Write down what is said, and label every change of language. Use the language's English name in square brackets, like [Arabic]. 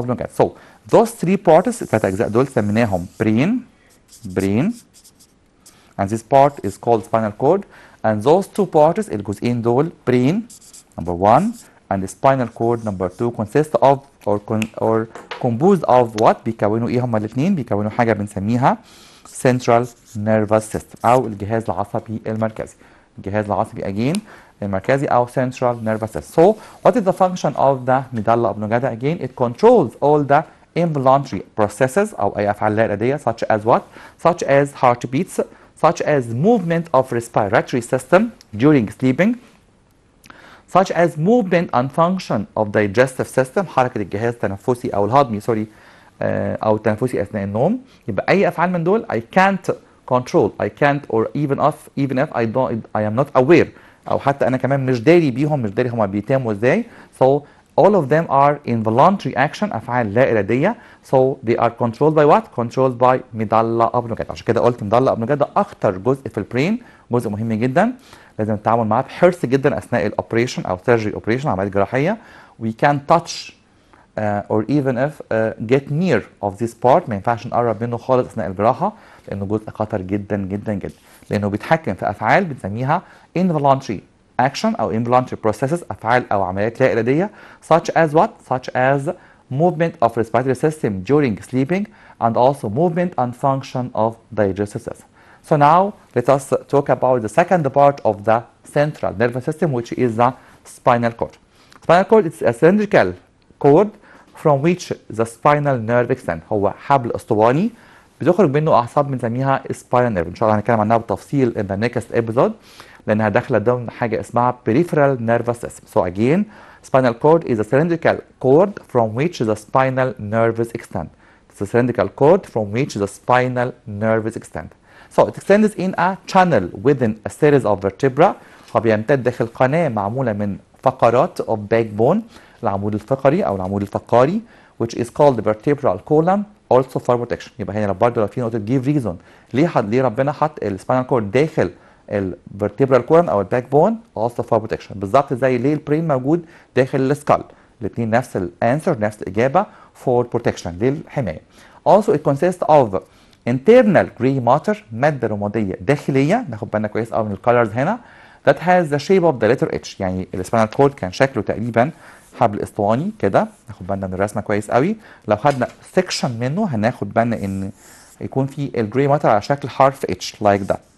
[English] So those 3 parts, [Arabic] الثلاث أجزاء دول سميناهم [English] brain, and this part is called spinal cord. And those 2 parts, [Arabic] الجزئين دول, [English] brain number 1 and the spinal cord number 2, consist of or composed of what? [Arabic] بيكونوا ايه هما الاثنين؟ بيكونوا حاجه بنسميها central nervous system او الجهاز العصبي المركزي. الجهاز العصبي again المركزي او central nervous system. [English] So what is the function of the medulla oblongata? Again, it controls all the involuntary processes [Arabic] او اي افعال لا اراديه, [English] such as what? Such as heartbeats, such as movement of respiratory system during sleeping, such as movement and function of digestive system, [Arabic] حركة الجهاز التنفسي أو الهضمي أو التنفسي أثناء النوم. يبقى أي أفعال من دول [English] I can't control, I can't, or even if I am not aware, [Arabic] أو حتى أنا كمان مش داري بيهم, مش داري هما بيتموا إزاي. [English] So all of them are involuntary action, [Arabic] أفعال لا إرادية. [English] So they are controlled by what? Controlled by medulla oblongata. [Arabic] عشان كده قلت medulla oblongata ده أخطر جزء في البرين, جزء مهم جدا, لازم نتعامل معاه بحرص جدا أثناء الأوبريشن أو [English] surgery operation, [Arabic] عملية جراحية. [English] We can't touch or even if get near of this part, [Arabic] ما ينفعش نقرب منه خالص أثناء الجراحة, لأنه جزء خطر جدا جدا جدا, لأنه بيتحكم في أفعال بنسميها involuntary action أو involuntary processes, أفعال أو عمليات لا إرادية, [English] such as what? Such as movement of respiratory system during sleeping, and also movement and function of digestive system. So now let us talk about the second part of the central nervous system, which is the spinal cord. Spinal cord is a cylindrical cord from which the spinal nerve extends. [Arabic] هو حبل اسطواني بتخرج منه أعصاب بنسميها spinal nerve. إن شاء الله هنتكلم عنها بالتفصيل [English] in the next episode, [Arabic] لأنها داخلة ضمن حاجة اسمها peripheral nervous system. [English] So again, spinal cord is a cylindrical cord from which the spinal nerves extend. It's a cylindrical cord from which the spinal nerves extend. So it extends in a channel within a series of vertebrae. [Arabic] هو بيمتد داخل قناة معمولة من فقرات of backbone, العمود الفقري أو العمود الفقاري, [English] which is called the vertebral column, also for protection. [Arabic] يبقى هنا برضه لو في نقطة give reason ليه ربنا حط السباينال كورد داخل الفرتبرال كولم او الباك بون [English] also for protection. [Arabic] بالظبط زي ليه البرين موجود داخل السكال، الاثنين نفس الانسر نفس الاجابه [English] for protection [Arabic] للحمايه. [English] Also it consists of internal gray matter [Arabic] ماده رماديه داخليه، ناخد بالنا كويس قوي من الكالرز هنا، [English] that has the shape of the letter H. [Arabic] يعني السباينال كورد كان شكله تقريبا حبل اسطواني كده، ناخد بالنا من الرسمه كويس قوي. لو خدنا سيكشن منه هناخد بالنا ان يكون في الجراي ماتر على شكل حرف H like that.